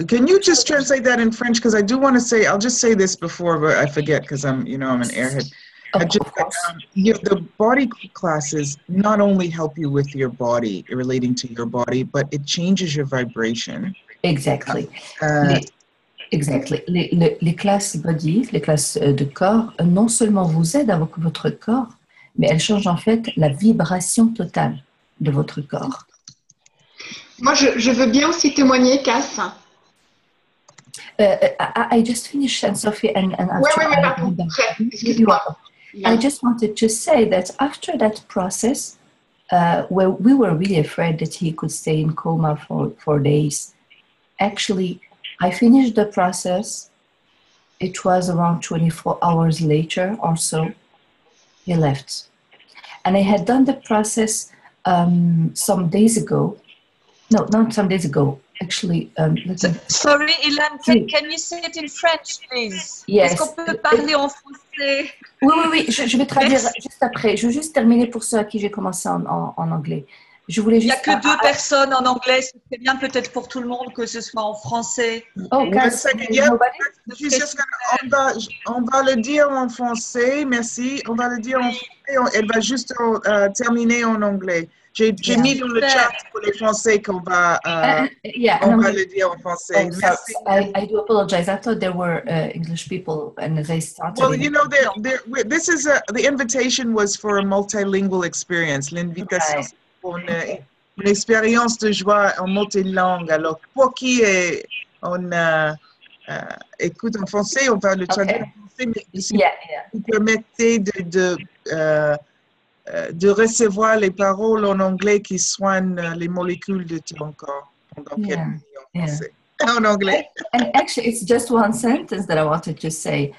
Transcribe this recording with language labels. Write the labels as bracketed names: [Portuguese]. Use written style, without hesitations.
[English] Can you just translate that in French? Because I do want to say, I'll just say this before, but I forget because I'm an airhead. The body classes not only help you with your body, relating to your body, but it changes your vibration. Exactly. Exactly. [French] Les classes body, les classes de corps, non seulement vous aident avec votre corps, mais elles changent en fait la vibration totale de votre corps. Moi, je veux bien aussi témoigner, Cass. [English] I just finished, and Sophie, and [French] Oui, [English] after [French] pardon. Excuse-moi. [English] I just wanted to say that after that process, where we were really afraid that he could stay in coma for days, actually, I finished the process. It was around 24 hours later or so, he left. And I had done the process some days ago. No, not some days ago. Actually, sorry, Ilan, can you say it in French, please? Yes. [French] Est-ce qu'on peut parler en français? Oui, je vais traduire juste après. Je veux juste terminer pour ceux à qui j'ai commencé en anglais. Je voulais juste... Il n'y a que deux personnes en anglais. C'est bien peut-être pour tout le monde que ce soit en français. Oh, Cass, on va le dire en français, merci. On va le dire en français. Elle va juste terminer en anglais. J'ai mis dans le chat pour les Français qu'on va, on va le dire en français. Oh, merci. [English] I do apologize. I thought there were English people and they started. Well, you know, this is the invitation was for a multilingual experience. [French] L'invitation pour une expérience de joie en multilangue. Alors, pour qui écoute en français, on va le traduire en français, mais si vous permettez de recevoir les paroles en anglais qui soignent les molécules de ton corps pendant quelques minutes en français. En anglais. [English] And actually, it's just one sentence that I wanted to say.